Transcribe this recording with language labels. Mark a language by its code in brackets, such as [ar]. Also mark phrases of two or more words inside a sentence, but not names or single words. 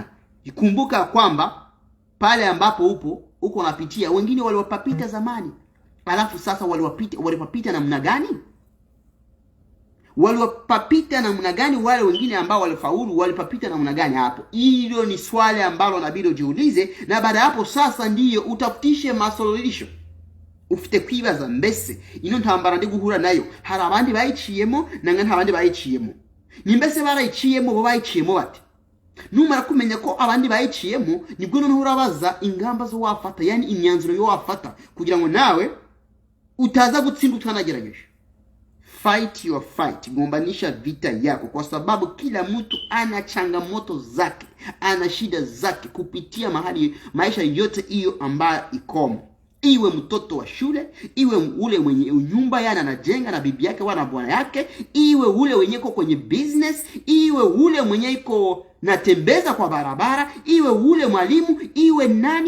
[sw] Kumbuka kwamba pale ambapo uko unapitia, wengine waliwapita zamani, alafu sasa waliwapita namna gani? Waliwapita namna gani? Wale wengine ambao walifaulu walipapita namna gani? Hapo hilo ni swali ambalo unabidi ujiulize, na baada hapo sasa ndiyo utafutishe masolution. [rw] Ufite kwibaza mbese ino ntambara ndi guhura nayo, hari abandi bayiciyemo nanga ntabandi bayiciyemo. Ni mbese barayiciyemo bo bayiciyemo bati? Numara kumenya ko abandi bayiciyemo, nibwo noneho urabaza ingamba zo wafata, yani imyanzuro yo wafata kugira ngo nawe utaza gutsinda utanagerageje. [en] Fight your fight. [sw] Gombanisha vita yako, kwa sababu kila mtu ana changamoto zake, ana shida zake kupitia mahali maisha yote hiyo ambayo ikomo. Iwe mtoto wa shule, iwe ule mwenye nyumba yana anajenga na bibi yake wana bwana yake, iwe ule mwenye iko kwenye business, iwe ule mwenye iko natembeza kwa barabara, iwe ule mwalimu, iwe nani.